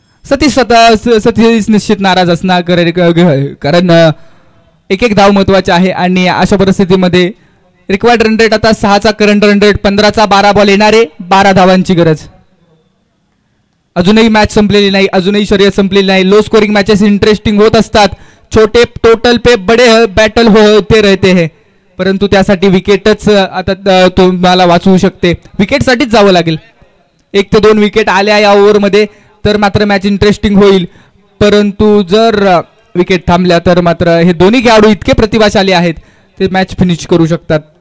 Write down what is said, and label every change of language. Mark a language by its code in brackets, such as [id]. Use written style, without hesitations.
[mr] सतीश निश्चित नाराज असणार कारण एक एक धाव महत्वाची आहे आणि अशा परिस्थितीमध्ये रिक्वायर्ड रन रेट आता 6चा करंट रन रेट 15चा 12 बॉल येणारे 12 धावांची गरज. अजूनही मॅच संपलेली नाही. अजूनही शर्यत संपलेली नाही. [en] low scoring matches interesting [mr] होत असतात. [hi] छोटे टोटल पे बडे बॅटल होते रहते हैं. [mr] परंतु त्यासाठी विकेटच आता तुम्हाला वाचवू शकते. विकेटसाठीच जावं लागेल. 1 ते 2 विकेट आल्या या ओव्हरमध्ये तर मात्र मॅच इंटरेस्टिंग होईल. परंतु जर विकेट थांबल्या तर मात्र हे दोन्ही खेळाडू इतके प्रतिभाशाली आहेत ते मॅच फिनिश करू शकतात.